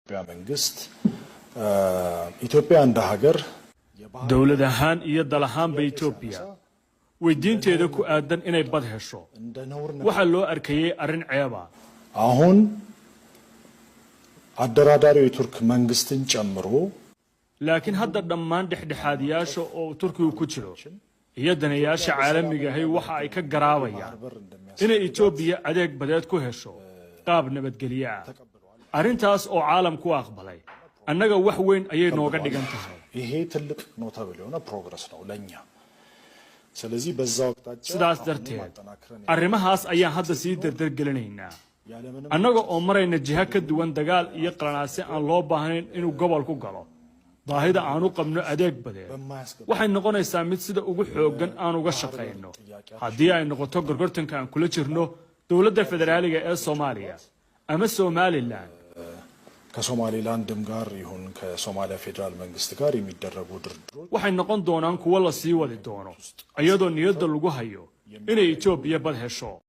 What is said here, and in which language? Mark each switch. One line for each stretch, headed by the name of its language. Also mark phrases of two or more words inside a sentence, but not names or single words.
Amharic: ኢትዮጵያ እንደ ሀገር
Somali: dawladahaan iyo dalahaanba Ethiopia weydiinteeda ku aadan inay bad hesho waxa loo arkayay arin ceeba
Amharic: አሁን አደራዳሪው የቱርክ መንግስትን ጨምሮ
Somali: laakiin hadda dhammaan dhexdhexaadiyaasha oo Turkigu ku jiro iyo danayaasha caalamiga ah waxa ay ka garaabayaan inay Ethiopia adeeg badeed ku hesho qaab nabadgelyo ah arintaas oo caalamku aqbalay annaga wax weyn ayay nooga dhigan tahay
Amharic: ይሄ ትልቅ ነው ተብሎ ነው ፕሮግረስ ነው ለኛ ስለዚህ በዛው አቅጣጫ
Somali: sidaas darteed arrimahaas ayaan hadda sii dardargelinaynaa annaga oo marayna jiha ka duwan dagaal iyo qalanaasi aan loo baahnayn inuu gobol ku galo baahida aanu qabno adeeg badeed waxay noqonaysaa mid sida ugu xooggan aan uga shaqeyno haddii ay noqoto gorgortanka aan kula jirno dawladda federaaliga ee Soomaaliya ama Somaliland
Amharic: ከሶማሊላንድም ጋር ይሁን ከሶማሊያ ፌደራል መንግስት ጋር የሚደረጉ ድርድሮች
Somali: waxay noqon doonaan kuwa la sii wadi doono iyadoo niyadda lagu hayo inay Ethiopia bad hesho